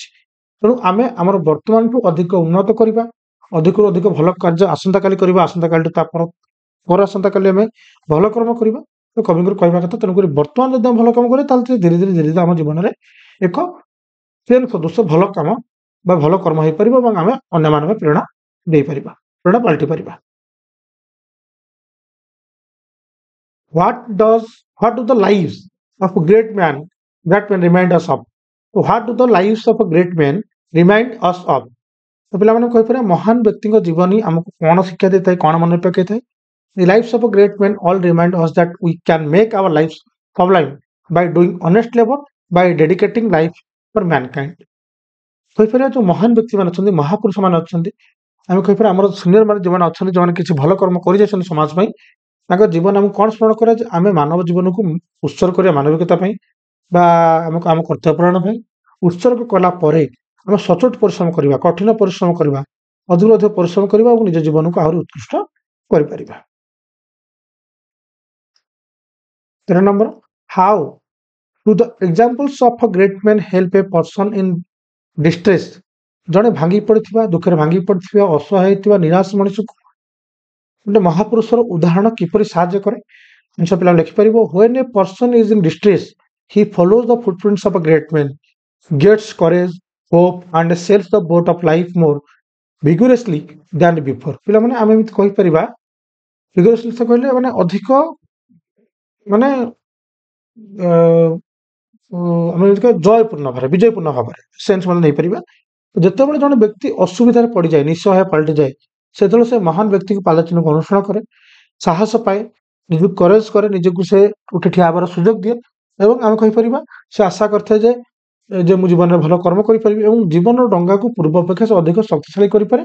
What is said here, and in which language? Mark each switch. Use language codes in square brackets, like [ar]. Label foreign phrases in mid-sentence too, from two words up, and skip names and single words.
[or] ତେଣୁ ଆମେ ଆମର ବର୍ତ୍ତମାନଠୁ ଅଧିକ ଉନ୍ନତ କରିବା, ଅଧିକରୁ ଅଧିକ ଭଲ କାର୍ଯ୍ୟ ଆସନ୍ତାକାଲି କରିବା, ଆସନ୍ତାକାଲିଠୁ ତା ପର ଆସନ୍ତାକାଲି ଆମେ ଭଲ କର୍ମ କରିବା। ତ କବିଙ୍କର କହିବା କଥା ତେଣୁକରି ବର୍ତ୍ତମାନ ଯଦି ଆମେ ଭଲ କାମ କରିବା ତାହେଲେ ଧୀରେ ଧୀରେ ଆମ ଜୀବନରେ ଏକ ସେନ୍ ସଦୃଶ ଭଲ କାମ ବା ଭଲ କର୍ମ ହେଇପାରିବ ଏବଂ ଆମେ ଅନ୍ୟମାନଙ୍କୁ ପ୍ରେରଣା ଦେଇପାରିବା, ପ୍ରେରଣା ପାଲଟି ପାରିବା। [en] What do the lives of great men remind us of? What do the lives of a great men remind us of? [or] ତ ପିଲାମାନେ କହିପାରିବା ମହାନ ବ୍ୟକ୍ତିଙ୍କ ଜୀବନୀ ଆମକୁ କ'ଣ ଶିକ୍ଷା ଦେଇଥାଏ, କ'ଣ ମନେ ପକାଇଥାଏ? [en] The lives of a great men all remind us that we can make our lives sublime by doing honest labor, by dedicating life for mankind। [or] କହିପାରିବା ଯୋଉ ମହାନ ବ୍ୟକ୍ତିମାନେ ଅଛନ୍ତି, ମହାପୁରୁଷ ମାନେ ଅଛନ୍ତି, ଆମେ କହିପାରିବା ଆମର ସିନିୟର ମାନେ ଯେଉଁମାନେ ଅଛନ୍ତି, ଯେଉଁମାନେ କିଛି ଭଲ କର୍ମ କରିଯାଇଛନ୍ତି ସମାଜ ପାଇଁ, ତାଙ୍କ ଜୀବନ ଆମକୁ କ'ଣ ସ୍ମରଣ କରେ ଯେ ଆମେ ମାନବ ଜୀବନକୁ ଉତ୍ସର୍ଗ କରିବା ମାନବିକତା ପାଇଁ, ବା ଆମକୁ ଆମ କର୍ତ୍ତବ୍ୟ ପାଳନ ପାଇଁ ଉତ୍ସର୍ଗ କଲା ପରେ ଆମେ ସଚୋଟ ପରିଶ୍ରମ କରିବା, କଠିନ ପରିଶ୍ରମ କରିବା, ଅଧିକ ଅଧିକ ପରିଶ୍ରମ କରିବା ଏବଂ ନିଜ ଜୀବନକୁ ଆହୁରି ଉତ୍କୃଷ୍ଟ କରିପାରିବା। [en] 13 number, how to the examples of a great man help a person in distress. [or] ଜଣେ ଭାଙ୍ଗି ପଡ଼ିଥିବା, ଦୁଃଖରେ ଭାଙ୍ଗି ପଡ଼ିଥିବା, ଅସହାୟ ହେଇଥିବା ନିରାଶ ମଣିଷକୁ ଗୋଟେ ମହାପୁରୁଷର ଉଦାହରଣ କିପରି ସାହାଯ୍ୟ କରେ? ଜିନିଷ ପିଲା ଲେଖିପାରିବ, [en] when a person is in distress he follows the footprints of a great man, gets courage, hope and sails the boat of life more vigorously than before। [or] ପିଲାମାନେ ଆମେ ଏମିତି କହିପାରିବା, vigorously କହିଲେ ମାନେ ଅଧିକ ମାନେ ଆମେ ଜୟପୂର୍ଣ୍ଣ ଭାବରେ, ବିଜୟପୂର୍ଣ୍ଣ ଭାବରେ ସେନ୍ସ ମାନେ ନେଇପାରିବା। ଯେତେବେଳେ ଜଣେ ବ୍ୟକ୍ତି ଅସୁବିଧାରେ ପଡ଼ିଯାଏ, ନିଃସହାୟ ପାଲଟିଯାଏ, ସେତେବେଳେ ସେ ମହାନ ବ୍ୟକ୍ତିକୁ ପାଲଚିନକୁ ଅନୁସରଣ କରେ, ସାହସ ପାଏ, ନିଜକୁ କରେଜ କରେ, ନିଜକୁ ସେ ଉଠି ଠିଆ ହେବାର ସୁଯୋଗ ଦିଏ ଏବଂ ଆମେ କହିପାରିବା ସେ ଆଶା କରିଥାଏ ଯେ ମୁଁ ଜୀବନରେ ଭଲ କର୍ମ କରିପାରିବି ଏବଂ ଜୀବନର ଡଙ୍ଗାକୁ ପୂର୍ବ ଅପେକ୍ଷା ସେ ଅଧିକ ଶକ୍ତିଶାଳୀ କରିପାରେ।